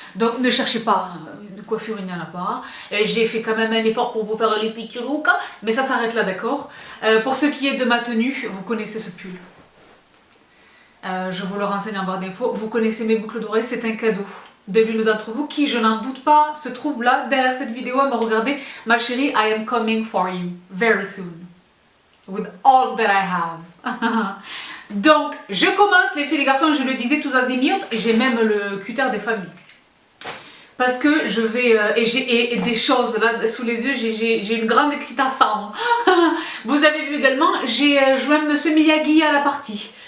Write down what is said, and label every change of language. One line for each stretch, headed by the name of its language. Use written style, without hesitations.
French: Donc ne cherchez pas, de coiffure il n'y en a pas. J'ai fait quand même un effort pour vous faire les petits looks, mais ça s'arrête là, d'accord? Pour ce qui est de ma tenue, vous connaissez ce pull. Je vous le renseigne en barre d'infos. Vous connaissez mes boucles d'oreilles, c'est un cadeau de l'une d'entre vous qui, je n'en doute pas, se trouve là, derrière cette vidéo à me regarder. Ma chérie,
English: I am coming for you very soon. With all that I have.
French: Donc, je commence les filles et les garçons, je le disais tous azimuts, et j'ai même le cutter des familles. Parce que je vais, et des choses là sous les yeux, j'ai une grande excitation. Vous avez vu également, j'ai joint Monsieur Miyagi à la partie.